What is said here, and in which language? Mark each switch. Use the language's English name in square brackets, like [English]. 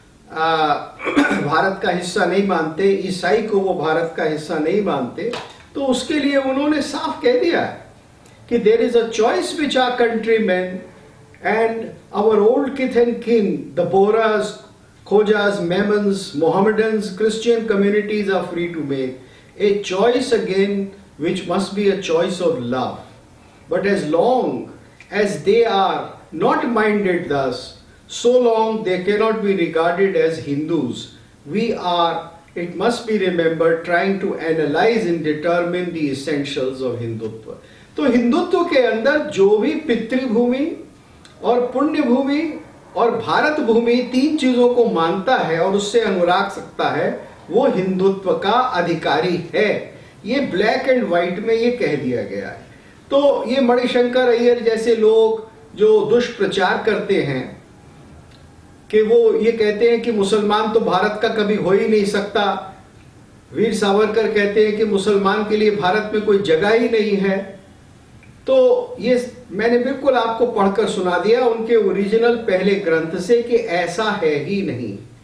[Hindi] भारत का हिस्सा नहीं मानते, ईसाई को वो भारत का हिस्सा नहीं मानते, तो उसके लिए उन्होंने साफ कह दिया है कि [English] There is a choice which our countrymen and our old kith and kin, the Bohras, Khojas, Memons, Mohammedans, Christian communities are free to make a choice again which must be a choice of love. But as long as they are not minded thus, so long they cannot be regarded as Hindus. We are, it must be remembered, trying to analyze and determine the essentials of Hindutva. [Hindi] तो हिंदुत्व के अंदर जो भी पितृभूमि और पुण्य भूमि और भारत भूमि 3 चीजों को मानता है और उससे अनुराग सकता है, वो हिंदुत्व का अधिकारी है। ये ब्लैक एंड व्हाइट में ये कह दिया गया है। तो ये मणिशंकर अय्यर जैसे लोग जो दुष्प्रचार करते हैं कि वो ये कहते हैं कि मुसलमान तो भारत का कभी हो ही नहीं सकता, वीर सावरकर कहते हैं कि मुसलमान के लिए भारत में कोई जगह ही नहीं है, तो ये मैंने बिल्कुल आपको पढ़कर सुना दिया उनके ओरिजिनल पहले ग्रंथ से कि ऐसा है ही नहीं।